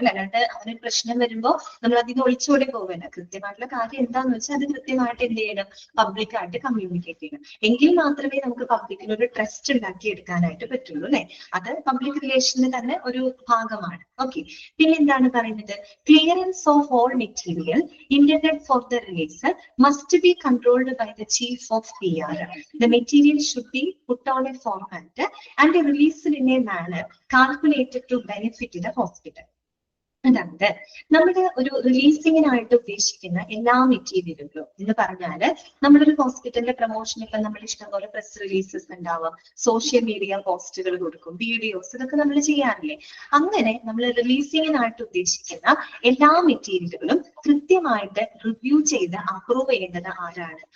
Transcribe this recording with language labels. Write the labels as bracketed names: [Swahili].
[Malayalam] അല്ലാണ്ട് അതിനൊരു പ്രശ്നം വരുമ്പോൾ നമ്മൾ അതിന് ഒളിച്ചോടി പോകണ്ട. കൃത്യമായിട്ടുള്ള കാര്യം എന്താന്ന് വെച്ചാൽ അത് കൃത്യമായിട്ട് എന്ത് ചെയ്യണം? പബ്ലിക്കായിട്ട് കമ്മ്യൂണിക്കേറ്റ് ചെയ്യണം. എങ്കിൽ മാത്രമേ നമുക്ക് പബ്ലിക്കിനൊരു ട്രസ്റ്റ് ഉണ്ടാക്കി എടുക്കാനായിട്ട് പറ്റുള്ളൂ അല്ലെ. അത് പബ്ലിക് റിലേഷന്റെ തന്നെ ഒരു ഭാഗമാണ്. ഓക്കെ. പിന്നെ എന്താണ് എന്താണ് പറയുന്നത്? [English] Clearance of all material intended for the release must be controlled by the chief of PR. The material should be put on a format and released in a manner calculated to benefit the hospital. [Malayalam] അതായത് നമ്മുടെ ഒരു റിലീസിങ്ങിനായിട്ട് ഉദ്ദേശിക്കുന്ന എല്ലാ മെറ്റീരിയലുകളും എന്ന് പറഞ്ഞാല് നമ്മളൊരു ഹോസ്പിറ്റലിന്റെ promotion ഇപ്പൊ നമ്മൾ ഇഷ്ടംപോലെ പ്രസ് റിലീസസ് ഉണ്ടാവാം, സോഷ്യൽ മീഡിയ പോസ്റ്റുകൾ കൊടുക്കും, വീഡിയോസ്, ഇതൊക്കെ നമ്മൾ ചെയ്യാറില്ലേ? അങ്ങനെ നമ്മൾ റിലീസിങ്ങിനായിട്ട് ഉദ്ദേശിക്കുന്ന എല്ലാ മെറ്റീരിയലുകളും കൃത്യമായിട്ട് റിവ്യൂ ചെയ്ത് അപ്രൂവ് ചെയ്യേണ്ടത് ആരാണ്?